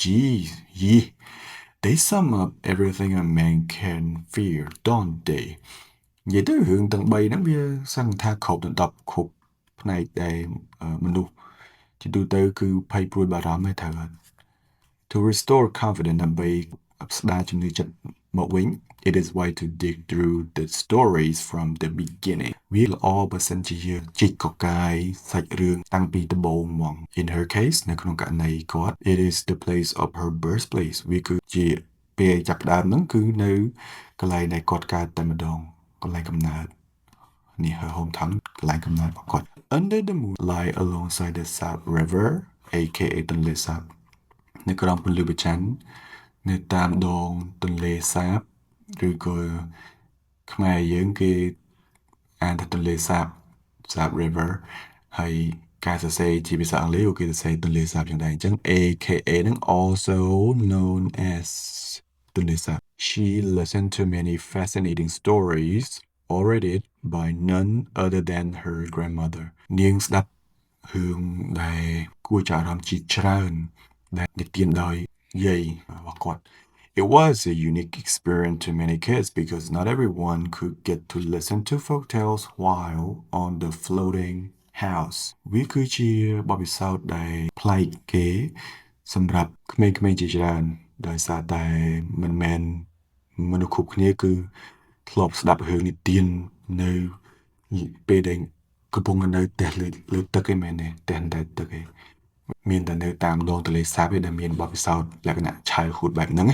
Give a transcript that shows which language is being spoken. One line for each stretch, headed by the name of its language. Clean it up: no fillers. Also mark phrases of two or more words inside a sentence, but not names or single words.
English: they sum up everything a man can fear don't they
Khmer: និយាយទៅរឿងទាំង3ហ្នឹងវាសង្កត់ថាគ្រប់ទាំង10គ្រប់ផ្នែកដែលមនុស្សជាទូទៅគឺភ័យព្រួយបារម្ភឯទៅ
English: To restore confidence
Khmer: ដើម្បីស្ដារជំនឿចិត្តមកវិញ
English: it is wise to dig through the stories from the beginning
Khmer: វាល្អបើសិនជាយើងជីកកកា យសាច់រឿងតាំងពីដំបូងមក
English: In her case
Khmer: នៅក្នុងករណីគាត់
English: it is the place of her birthplace
Khmer: វាគឺជាពេលចាប់ផ្ដើមហ្នឹងគឺនៅកន្លែងដែលគាត់កើតតែម្ដងកន្លែងកំណើតនេះ
English: her hometown
Khmer: កន្លែងកំ ណើតរបស់គាត់
English: Under the moon lie alongside the South River aka
Khmer: ទន្លេសាបនៅក្រោមពន្លឺព្រះច័ន្ទនៅតាមដងទន្លេសាបឬក៏ខ្មែរយើងគេអានថាទន្លេ សាប
English: South River
Khmer: ហើយការសរសេរជាភាសាអង់គ្លេសគេសរសេរទន្លេសាបយ៉ាងដែរអញ្ចឹង aka នឹង
English: also known as
Khmer: ទន្លេសាប
English: She listened to many fascinating stories already by none other than her grandmother
Khmer: នាងស្ដាប់រឿងដែលគួរចាប់អារម្មណ៍ជាច្រើនដែល និទានដោយយាយរបស់គាត់
English: It was a unique experience to many kids because not everyone could get to listen to folktales while on the floating house
Khmer: វាគឺជាបទពិសោធន៍ដែលប្លែកគេសម្រាប់ក្មេងៗជាច្រើនដោយសារតែមិនមែនមនុស្សគ្រប់គ្នាគឺធ្លាប់ស្ដាប់រឿងនិទាននៅពេលដែលកំពុងនៅផ្ទះលើទឹកឯមែនទេផ្ទះអណ្តែតទឹកឯមានតែនៅតាមដងទន្លេសាបឯដែលមានបទពិសោធន៍លក្ខណៈ childhood បែបហ្នឹងឯង